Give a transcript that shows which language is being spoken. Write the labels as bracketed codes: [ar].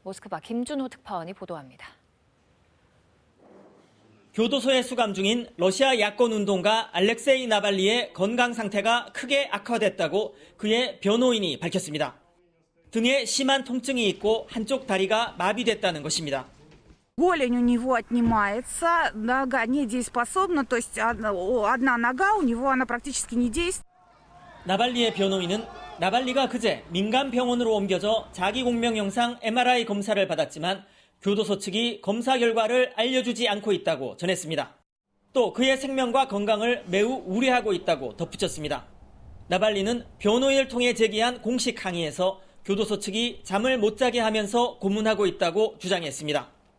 [ko] 모스크바 김준호 특파원이 보도합니다. 교도소에 수감 중인 러시아 야권 운동가 알렉세이 나발리의 건강 상태가 크게 악화됐다고 그의 변호인이 밝혔습니다. 등에 심한 통증이 있고 한쪽 다리가 마비됐다는 것입니다. [ru] Голень у него отнимается, нога недееспособна, то есть одна нога у него она практически не действует. [ko] 나발리의 변호인은 나발리가 그제 민간병원으로 옮겨져 자기공명 영상 MRI 검사를 받았지만 교도소 측이 검사 결과를 알려주지 않고 있다고 전했습니다. 또 그의 생명과 건강을 매우 우려하고 있다고 덧붙였습니다. 나발리는 변호인을 통해 제기한 공식 항의에서 교도소 측이 잠을 못 자게 하면서 고문하고 있다고 주장했습니다.